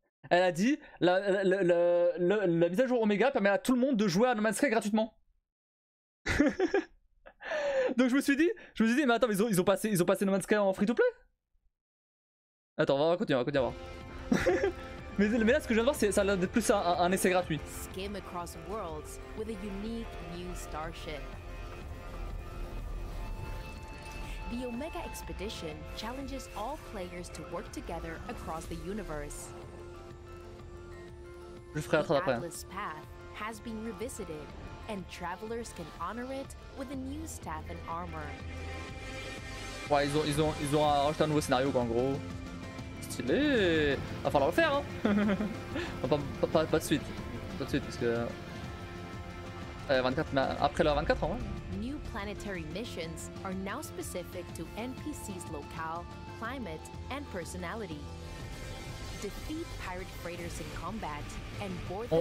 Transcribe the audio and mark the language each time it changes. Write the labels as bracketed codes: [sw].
[fr] Elle a dit la mise à jour Omega permet à tout le monde de jouer à No Man's Sky gratuitement. Donc je me suis dit, mais attends, mais ils ont passé No Man's Sky en free to play. Attends, on va continuer, à voir. mais là, ce que je viens de voir, ça a l'air d'être plus un essai gratuit. [en] Skim across worlds with a unique new starship. The Omega Expedition challenges all players to work together across the universe. [fr] Je ferai [en] The [fr] la après. [en] Atlas path has been revisited, and travelers can honor it with a new staff and armor. [fr] Ouais, ils ont rajouté un nouveau scénario quoi, en gros. Stylé. Va falloir le faire hein. pas de suite. Pas de suite parce que 24, mais après le 24 en vrai. [en] New planetary missions are now specific to NPC's locale, climate, and personality. Defeat pirate freighters in combat and board them